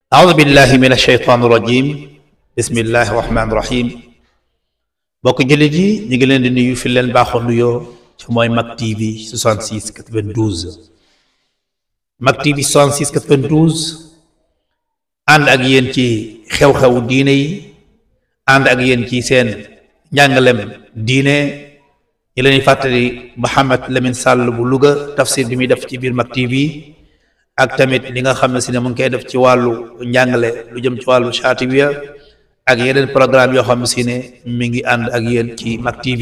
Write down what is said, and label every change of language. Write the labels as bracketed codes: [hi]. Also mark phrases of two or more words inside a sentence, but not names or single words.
[ar] أعوذ بالله من الشيطان الرجيم بسم الله الرحمن الرحيم [wo] bokk jullit yi ñu ngi leen di nuyu fi leen baaxoo nuyoo ci mooy Mak TV 66 92 Mak TV 66 92 ànd ak yéen ci xew-xewu diine yi ànd ak yéen ci seen njàngalem diine ñi leen di fàttali Mouhamed Lamine Sall bu Louga tafsir bi muy def ci biir Mak TV ak tamit li nga xam ne si ne mu ngi koy def ci wàllu njàngale lu jëm ci wàllu chatiwiya ak yeneen programme yoo xam ne si ne mi ngi ànd ak yéen ci Mak TV.